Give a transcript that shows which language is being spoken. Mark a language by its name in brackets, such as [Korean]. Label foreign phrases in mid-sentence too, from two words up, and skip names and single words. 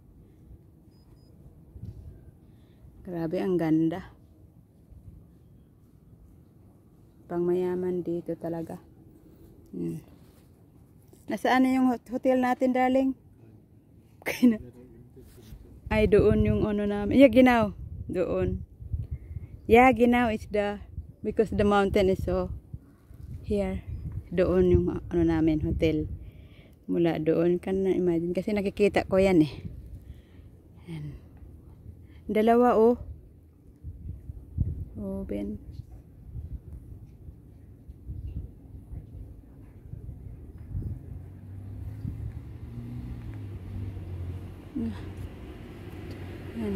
[Filipino] Grabe, ang ganda. Pang mayaman dito talaga. Nasaan na yung hotel natin, darling? Ay, doon yung namin. Yeah, genau. Doon. [English] Yeah, genau is because the mountain is so here. [Filipino] Doon yung namin, hotel. Mula doon ka na imagine. Kasi nakikita ko yan eh. Yan. Dalawa, oh. Oh, Ben. Yan.